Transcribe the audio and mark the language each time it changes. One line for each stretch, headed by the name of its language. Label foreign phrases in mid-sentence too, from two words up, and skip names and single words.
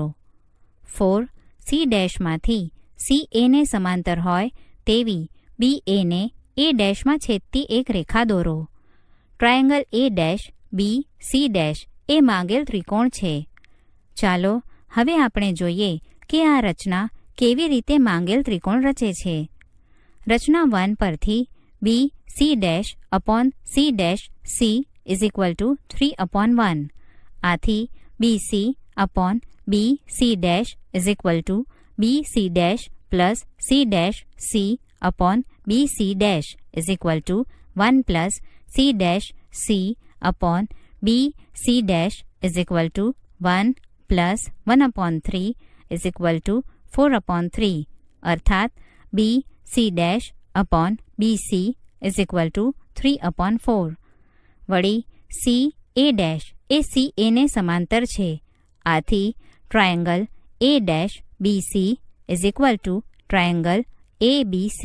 Gujarati: 4. C' CAને સમાંતર હોય તેવી BAને A' છેદતી એક રેખા દોરો. ટ્રાયેંગલ A', B, C' એ માંગેલ ત્રિકોણ છે. ચાલો હવે આપણે જોઈએ કે આ રચના કેવી રીતે માંગેલ ત્રિકોણ રચે છે. રચના 1 પરથી BC'/C' C=3/1. આથી BC/BC' BC' plus C'/C/BC' 1 plus C'/C/BC' 1 plus 1/3 4/3 અર્થાત BC'/BC 3/4. વળી CA' એ CAને સમાંતર છે, આથી ટ્રાયેંગલ A'/BC ટ્રાયેંગલ ABC.